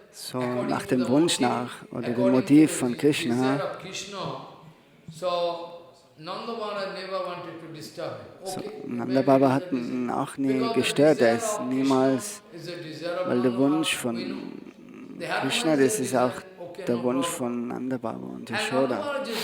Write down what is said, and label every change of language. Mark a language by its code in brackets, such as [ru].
[de] so nach dem Wunsch nach oder dem Motiv von Krishna, [en] so Nanda Baba never wanted to disturb him. [de] so, Nanda Baba hat ihn auch nie gestört, er ist niemals, weil der Wunsch von Krishna, das ist auch der Wunsch von Nanda Baba und Yashoda.